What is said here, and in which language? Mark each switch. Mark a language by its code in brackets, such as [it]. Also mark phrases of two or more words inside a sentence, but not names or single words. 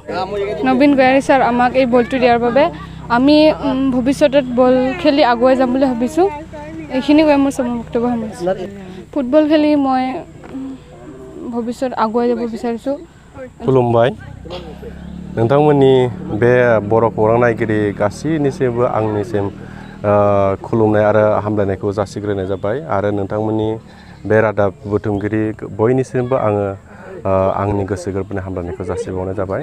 [as] নবীন গোহাৰি ছাৰ আমাক এই বলটো দিয়াৰ বাবে আমি ভৱিষ্যতত বল খেলি আগুৱাই যাম বুলি ভাবিছোঁ এইখিনি কৈ মোৰ বক্তব্য সামৰিছোঁ ফুটবল খেলি মই ভৱিষ্যত আগুৱাই যাব বিচাৰিছোঁ [brx] खुलुमबाय नोंथांमोननि बे बर' खौरां नायगिरि गासैनिसिमबो आंनिसिम खुलुमनाय आरो हामलायनायखौ जासिग्रोनाय जाबाय आरो नोंथांमोननि बे रादाब बुथुमगिरि बयनिसिमबो आङो आंनि गोसो गोरबोनि हामलायनायखौ जासिबावनाय जाबाय